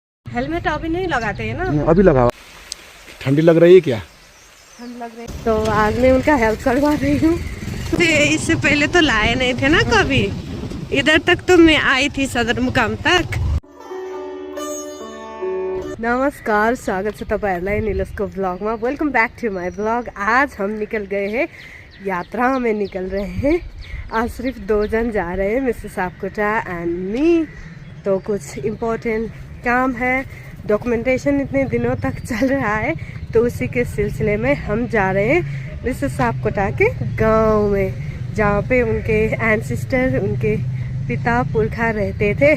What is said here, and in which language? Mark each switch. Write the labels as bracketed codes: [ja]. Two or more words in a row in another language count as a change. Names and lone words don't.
[hi] हेलमेट अभी नहीं लगाते हैं ना? अभी लगा। ठंडी लग रही है क्या? ठंड लग रही है तो आज मैं उनका हेल्प करवा रही हूँ। इससे पहले तो लाए नहीं थे ना कभी। इधर तक तो मैं आई थी सदर मुकाम तक। [ne] नमस्कार, स्वागत छ तपाईहरुलाई नीलसको ब्लॉगमा। [en] welcome back to my blog. [hi] आज हम निकल गए हैं, यात्रा में निकल रहे हैं। आज सिर्फ 2 जन जा रहे हैं, [en] Mister Sapkota and me. [hi] तो कुछ इम्पोर्टेंट काम है, डॉक्यूमेंटेशन इतने दिनों तक चल रहा है, तो उसी के सिलसिले में हम जा रहे हैं मिस्टर सापकोटा के गांव में, जहाँ पे उनके एंसेस्टर, उनके पिता पुरखा रहते थे।